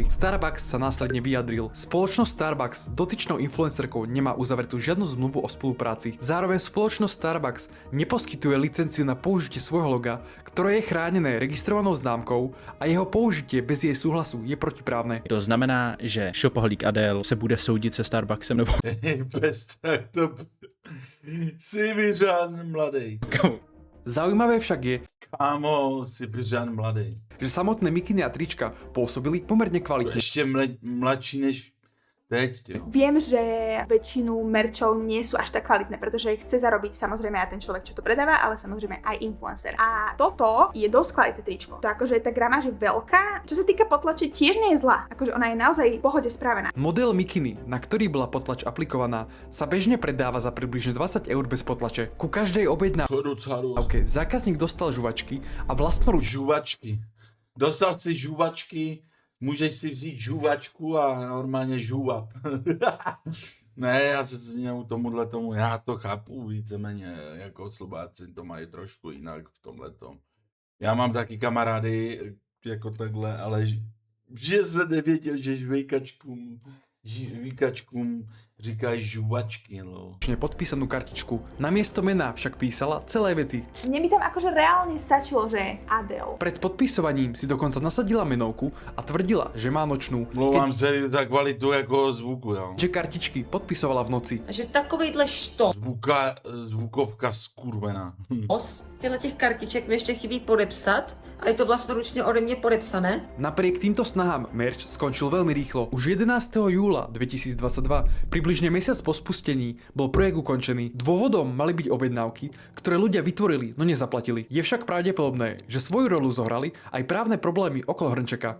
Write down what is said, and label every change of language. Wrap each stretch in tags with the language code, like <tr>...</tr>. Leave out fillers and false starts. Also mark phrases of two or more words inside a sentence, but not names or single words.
<sk>Starbucks sa následne vyjadril. Spoločnosť Starbucks s dotyčnou influencerkou nemá uzavretú žiadnu zmluvu o spolupráci. Zároveň spoločnosť Starbucks neposkytuje licenciu na použitie svojho loga, ktoré je chránené registrovanou známkou a jeho použitie bez jej súhlasu je protiprávne.</sk> <cs>To znamená, že Shopaholic Adele se bude soudit se Starbucksem nebo... Bez tak to... Sibiřan mladý.</cs> <sk>Zaujímavé však je,</sk> <cs>Kámo, Sibiřan mladý.</cs> <sk>že samotné mikiny a trička pôsobili pomerne kvalitne.</sk> <cs>Ještě mladší než teď, jo.</cs> <sk>Viem, že väčšinu merčov nie sú až tak kvalitné, pretože chce zarobiť samozrejme aj ten človek, čo to predáva, ale samozrejme aj influencer. A toto je dosť kvalitné tričko. To akože tá gramáž je veľká. Čo sa týka potlače, tiež nie je zlá. Akože ona je naozaj v pohode spravená. Model mikiny, na ktorý bola potlač aplikovaná, sa bežne predáva za približne 20 eur bez potlače. Ku každej objednávke</sk> <cs>To je docela dost.</cs> <sk>zákazník dostal žuvačky a vlastnoruč Žuvačky.</sk> <cs>Dostal si žuvačky můžeš si vzít žuvačku a normálně žuvat. Ne, já se směju tomu, já to chápu víceméně, jako Slováci to mají trošku jinak v tomhletom. Já mám taky kamarády jako takhle, ale že se nevěděl, že žvíkačkům říkají žuvačky, no.</cs> <sk>Podpísanú kartičku. Namiesto mena však písala celé vety. Mne by tam akože reálne stačilo, že Adele. Pred podpisovaním si dokonca nasadila menovku a tvrdila, že má nočnú.</sk> <cs>Mluvám se za kvalitu jako zvuku, jo.</cs> <sk>Že kartičky podpisovala v noci.</sk> <cs>Že takovejhle</cs> <sk>Zvukovka skurvená.</sk> <cs>Těchto těch kartiček mi ještě chybí podepsat a je to vlastnoručně ode mě podepsané.</cs> <sk>Napriek týmto snahám merch skončil veľmi rýchlo. Už 11. júla 2022, približne mesiac po spustení, bol projekt ukončený. Dôvodom mali byť objednávky, ktoré ľudia vytvorili, no nezaplatili. Je však pravdepodobné, že svoju rolu zohrali aj právne problémy okolo hrnčeka.</sk>